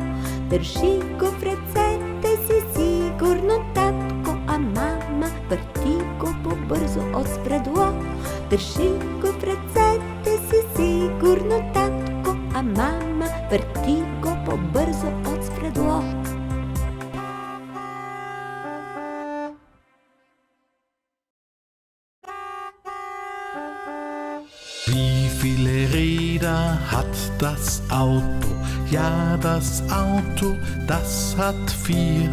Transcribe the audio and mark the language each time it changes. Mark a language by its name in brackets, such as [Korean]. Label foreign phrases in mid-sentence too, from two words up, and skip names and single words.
[Bulgarian] Държи го в ръцете си сигурно, татко, а мама върти го по-бързо от спредло. Държи го в ръцете си сигурно, татко, а мама върти го по-бързо от спредло. [German] Wie viele Räder hat das Auto? Ja, das Auto, das hat vier.